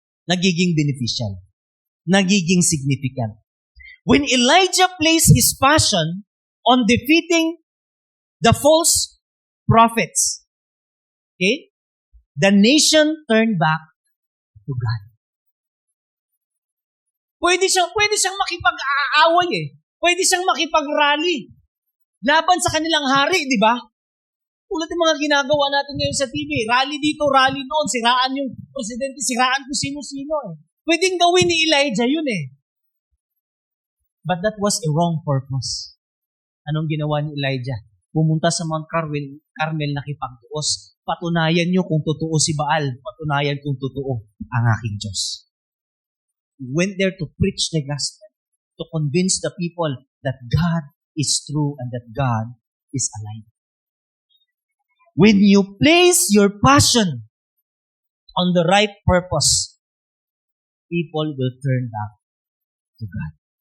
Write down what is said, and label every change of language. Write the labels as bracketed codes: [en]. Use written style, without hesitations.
[tl] Nagiging beneficial. Nagiging significant. [en] When Elijah placed his passion on defeating the false prophets, the nation turned back to God. [tl] Pwede siyang makipag-aaway Pwede siyang makipag-rally laban sa kanilang hari, di ba? Tulad ng mga ginagawa natin ngayon sa TV. Rally dito, rally doon. Siraan yung presidente, siraan kung sino-sino Pwedeng gawin ni Elijah yun [en] But that was a wrong purpose. [tl] Anong ginawa ni Elijah? Pumunta sa Mount Carmel nakipagtuos. Patunayan nyo kung totoo si Baal. Patunayan kung totoo ang aking Diyos. [en] He went there to preach the gospel, to convince the people that God is true and that God is alive. When you place your passion on the right purpose, people will turn back to God.